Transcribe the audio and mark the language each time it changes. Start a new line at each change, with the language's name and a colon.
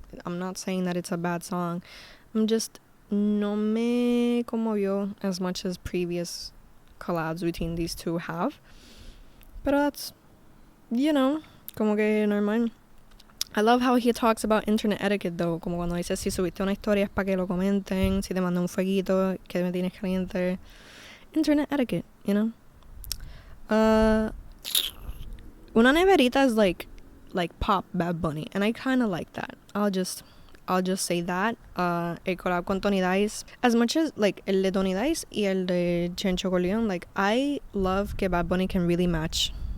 English: I'm not saying that it's a bad song. I'm just
Spanish: no me conmovió
English: as much as previous collabs between these two have. Pero that's, you know,
Spanish: como que normal.
English: I love how he talks about internet etiquette, though.
Spanish: Como cuando dice, si subiste una historia es para que lo comenten, si te mando un fueguito, que me tienes caliente.
English: Internet etiquette, you know? Una neverita is like pop Bad Bunny, and I kind of like that. I'll just say that. El collab con Tony Dice, as much as like el de Tony Dice y el de Chencho Corleone, like I love que Bad Bunny can really match